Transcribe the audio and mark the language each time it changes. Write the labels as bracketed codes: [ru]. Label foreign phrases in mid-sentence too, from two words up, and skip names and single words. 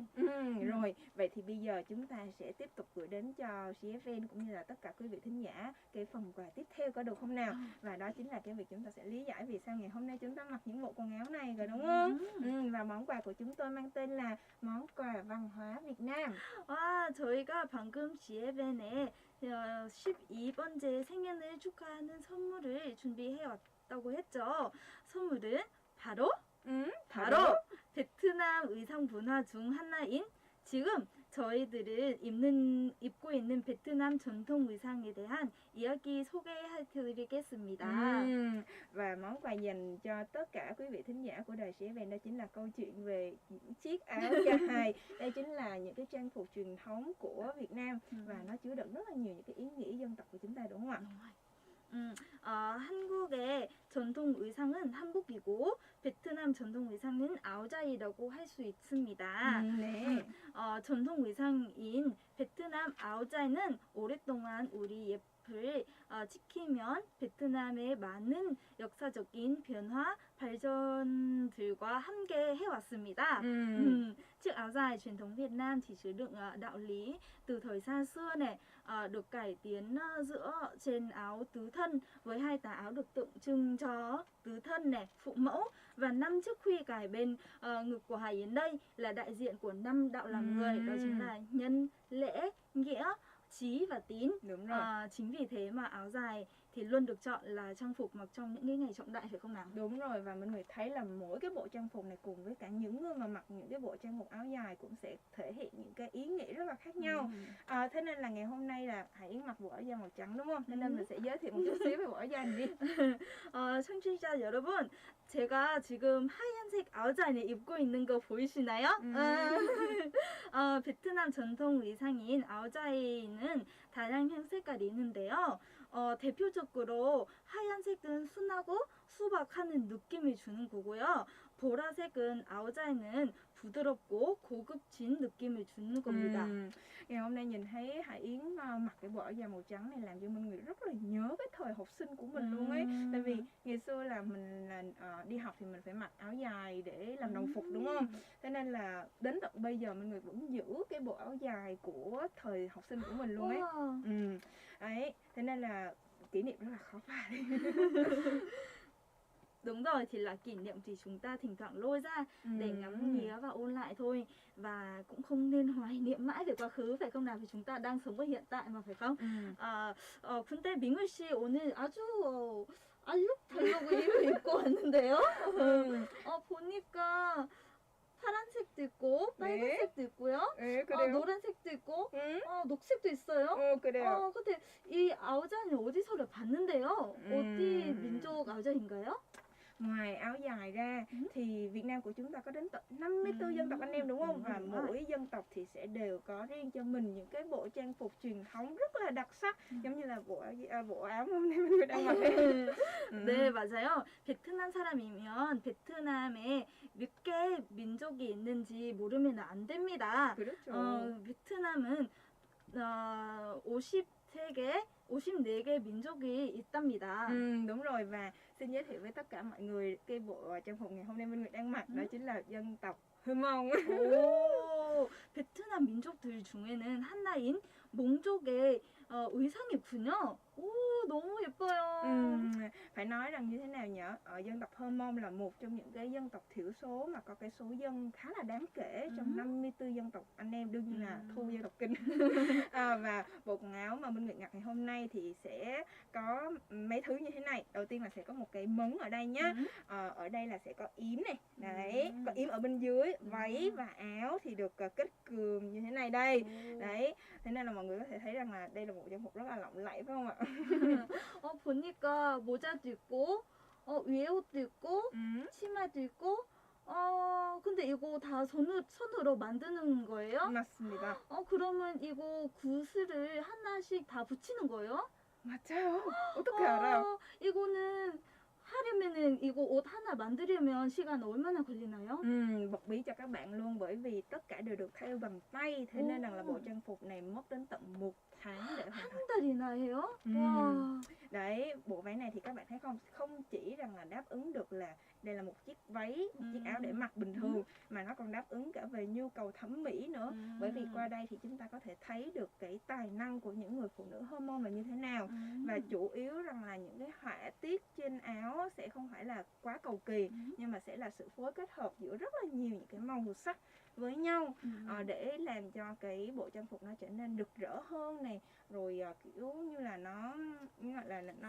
[vi] Rồi, vậy thì bây giờ chúng ta sẽ tiếp tục gửi đến cho GFN cũng như là tất cả quý vị thính giả cái phần quà tiếp theo có được không nào? Và đó chính là cái việc chúng ta sẽ lý giải vì sao ngày hôm nay chúng ta mặc những bộ quần áo này rồi đúng không? Và món quà của chúng tôi mang tên là món quà văn hóa Việt Nam. [ko] 저희가 방금 GFN에 12번째 생일을 축하하는 선물을 준비해왔다고 했죠. 선물은 바로 베트남 의상 문화 중 하나인 지금 저희들은 입고 있는 베트남 전통 의상에 대한 이야기 소개해드리겠습니다. [vi] Và món quà dành cho tất cả quý vị thính giả của đài GFN đó chính là câu chuyện về những chiếc áo dài. Đây chính là những cái trang phục truyền thống của Việt Nam và nó chứa đựng rất là nhiều những cái ý nghĩa dân tộc của chúng ta đúng không ạ? [ko] 한국의 전통 의상은 한복이고 베트남 전통 의상은 아오자이라고 할 수 있습니다. 전통 의상인 베트남 아오자이는 오랫동안 우리 앞을 지키면 베트남의 많은 역사적인 변화, 발전들과 함께 해왔습니다. [vi] Chiếc áo dài truyền thống Việt Nam thì chứa đựng đạo lý từ thời xa xưa này, được cải tiến giữa trên áo tứ thân với 2 tà áo được tượng trưng cho tứ thân này, phụ mẫu, và 5 chiếc khuy cài bên ngực của Hải Yến đây là đại diện của 5 đạo làm người, đó chính là nhân, lễ, nghĩa, trí và tín. Đúng rồi. Chính vì thế mà áo dài thì luôn được chọn là trang phục mặc trong những cái ngày trọng đại, phải không nào? Đúng rồi, và mọi người thấy là mỗi cái bộ trang phục này cùng với cả những người mà mặc những cái bộ trang phục áo dài cũng sẽ thể hiện những cái ý nghĩa rất là khác nhau. Thế nên là ngày hôm nay là Hải Yến mặc bộ áo dài màu trắng đúng không? Nên mình sẽ giới thiệu một chút xíu về bộ áo dài này đi. [ko] 청취자 여러분, 제가 지금 하얀색 아우자인을 입고 있는 거 보이시나요? 베트남 전통 의상인 아우자이는 다양한 색깔이 있는데요. 대표적으로 하얀색은 순하고 수박하는 느낌을 주는 거고요. 보라색은 아우자이는 부드럽고 고급진 느낌을 주는 겁니다. [vi] Ngày hôm nay nhìn thấy Hải Yến mặc cái bộ áo dài màu trắng này làm cho mình người rất là nhớ cái thời học sinh của mình luôn ấy. Tại vì ngày xưa là mình đi học thì mình phải mặc áo dài để làm đồng phục đúng không? Thế nên là đến tận bây giờ mình người vẫn giữ cái bộ áo dài của thời học sinh của mình luôn ấy. Đấy, thế nên là kỷ niệm rất là khó phai. Đúng rồi, thì là kỷ niệm thì chúng ta thỉnh thoảng lôi ra để ngắm nghía và ôn lại thôi. Và cũng không nên hoài niệm mãi về quá khứ, phải không nào? Vì chúng ta đang sống ở hiện tại mà, phải không? [ko] 근데 민글 씨 오늘 아주 알록달록 의류를 입고 왔는데요. 보니까 파란색도 있고 빨간색도 있고요. 네, 그래요? 노란색도 있고 녹색도 있어요. 그래요. 근데 이 아우자는 어디서 봤는데요? 어디 민족 아우자인가요? [vi] Ngoài áo dài ra thì Việt Nam của chúng ta có đến tận 54 dân tộc anh em đúng không? Và mỗi dân tộc thì sẽ đều có riêng cho mình những cái bộ trang phục truyền thống rất là đặc sắc, giống như là bộ áo hôm nay mình đang mặc. [ko] 네, 맞아요. 베트남 사람이면 베트남에 몇 개 민족이 있는지 모르면 안 됩니다. 그렇죠. 베트남은 54개 민족이 있답니다. [vi] Đúng rồi, và xin giới thiệu với tất cả mọi người cái bộ trang phục ngày hôm nay Minh Nguyệt đang mặc đó chính là dân tộc Hơ Mông. [ko] 베트남 민족들 중에는 하나인 몽족의 의상이 있군요. 너무 예뻐요. [vi] Phải nói rằng như thế nào nhỉ? Dân tộc Hơ Mông là một trong những cái dân tộc thiểu số mà có cái số dân khá là đáng kể trong 54 dân tộc anh em, đương nhiên là thu dân tộc Kinh. Và bộ quần áo mà Minh Nguyệt mặc ngày hôm nay thì sẽ có mấy thứ như thế này. Đầu tiên là sẽ có một cái mấn ở đây nhá. Ở đây là sẽ có yếm này, đấy, có yếm ở bên dưới. Váy và áo thì được kết cườm như thế này đây. Đấy, thế nên là mọi người có thể thấy rằng là đây là một trang phục rất là lộng lẫy phải không ạ? [ko] 보니까 모자도 있고 위에 옷도 있고 치마도 있고 근데 이거 다 손으로 만드는 거예요? 맞습니다. 그러면 이거 구슬을 하나씩 다 붙이는 거예요? 맞아요. 어떻게 알아요? 이거는 하려면은 이거 옷 하나 만들려면 시간 얼마나 걸리나요? [vi] Bật bí cho các bạn luôn, bởi vì tất cả đều được thêu bằng tay, thế nên rằng là bộ trang phục này mất đến tận 1 tháng để hoàn thành. [ko] 한 달이나 해요? 와. [vi] Đấy, bộ váy này thì các bạn thấy không chỉ rằng là đáp ứng được là đây là một chiếc váy, một chiếc áo để mặc bình thường, mà nó còn đáp ứng cả về nhu cầu thẩm mỹ nữa. Bởi vì qua đây thì chúng ta có thể thấy được cái tài năng của những người phụ nữ Hơ Mông là như thế nào. Và chủ yếu rằng là những cái họa tiết trên áo sẽ không phải là quá cầu kỳ, nhưng mà sẽ là sự phối kết hợp giữa rất là nhiều những cái màu sắc với nhau để làm cho cái bộ trang phục nó trở nên rực rỡ hơn này, rồi kiểu như là nó gọi là nó